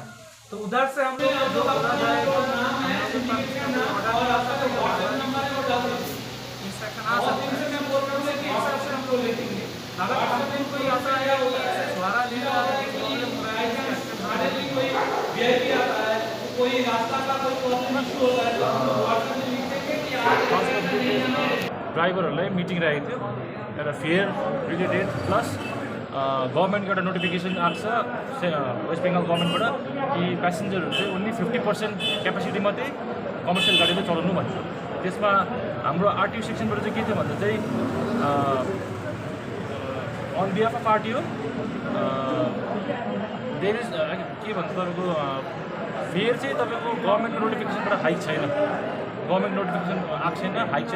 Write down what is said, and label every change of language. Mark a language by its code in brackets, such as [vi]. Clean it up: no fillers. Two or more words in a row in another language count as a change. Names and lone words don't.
[hi] तो उधर से हम लोग जो बोला जाएगा अगर हमने कोई ऐसा है सहारा लेना कोई रास्ता का कोई [en] problem issue [hi] होता है तो हम लोग व्हाट्सएप में लिखेंगे कि [ne] ड्राइभरहरूलाई मिटिङ राखेको थियो, एउटा [en] fare related plus [ne] गभर्मेन्टको एउटा नोटिफिकेसन आएको छ वेस्ट बेङ्गल गभर्मेन्टबाट कि प्यासेन्जरहरू चाहिँ [en] only 50% capacity [ne] मात्रै कमर्सियल गाडीले चलाउनु भन्छ। त्यसमा हाम्रो आरटीओ सेक्सनबाट चाहिँ के थियो भन्दा चाहिँ [en] on behalf of RTO there is [ne] के भन्छ तपाईँको फेयर चाहिँ तपाईँको गभर्मेन्टको नोटिफिकेसनबाट हाइक छैन, [en] government notification [ne] आएको छैन, हाइक छैन।